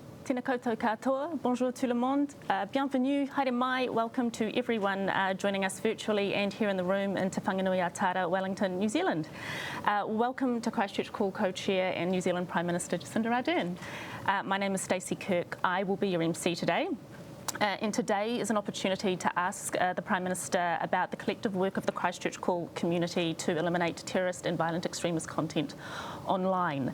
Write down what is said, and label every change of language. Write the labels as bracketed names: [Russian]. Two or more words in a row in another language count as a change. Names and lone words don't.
[Māori] Tēnā koutou katoa, [French] bonjour tout le monde, bienvenue, [Māori] haere mai, [English] welcome to everyone joining us virtually and here in the room in Te Whanganui-a-Tara, Wellington, New Zealand. Welcome to Christchurch Call Co-Chair and New Zealand Prime Minister Jacinda Ardern. My name is Stacey Kirk, I will be your MC today. And today is an opportunity to ask the Prime Minister about the collective work of the Christchurch Call community to eliminate terrorist and violent extremist content online.